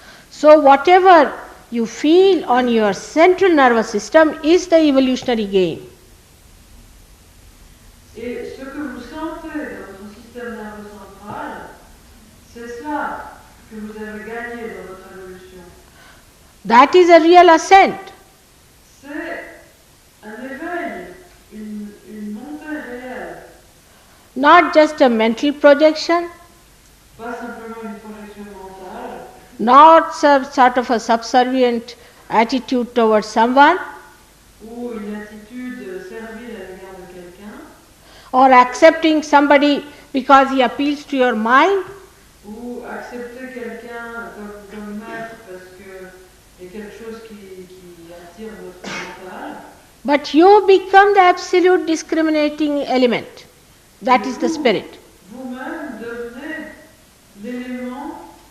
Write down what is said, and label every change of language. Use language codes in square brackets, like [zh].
[en] So whatever you feel on your central nervous system is the evolutionary gain. [fr] Et ce que vous sentez dans votre système nerveux central, c'est cela que vous avez gagné dans votre évolution. [en] That is a real ascent. [fr] C'est un éveil, une montée réelle, [en] Not just a mental projection, [fr] pas simplement une projection mentale, [en] not sort of a subservient attitude towards someone, [fr] ou une attitude servile à l'égard de quelqu'un, [en] or accepting somebody because he appeals to your mind, [fr] ou accepter quelqu'un comme maître parce qu'il y a quelque chose qui attire votre mental, [en] but you become the absolute discriminating element. That is the spirit. [fr] vous-même devenez l'élément